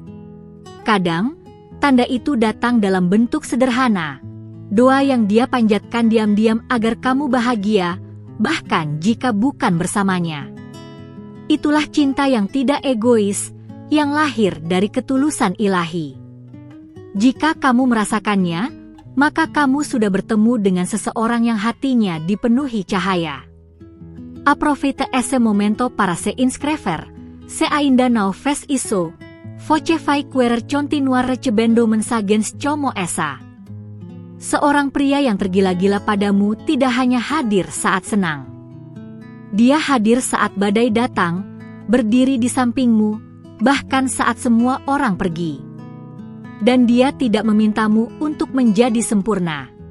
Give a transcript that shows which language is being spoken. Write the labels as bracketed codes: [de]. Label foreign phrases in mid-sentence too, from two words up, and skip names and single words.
[id] Kadang, tanda itu datang dalam bentuk sederhana, doa yang dia panjatkan diam-diam agar kamu bahagia, bahkan jika bukan bersamanya. Itulah cinta yang tidak egois, yang lahir dari ketulusan ilahi. Jika kamu merasakannya, maka kamu sudah bertemu dengan seseorang yang hatinya dipenuhi cahaya. [pt] Aprovite esse momento para se inscrever, se ainda não fez isso, voce vai querer continuar recebendo mensagens como essa. [id] Seorang pria yang tergila-gila padamu tidak hanya hadir saat senang. Dia hadir saat badai datang, berdiri di sampingmu, bahkan saat semua orang pergi. Dan dia tidak memintamu untuk menjadi sempurna.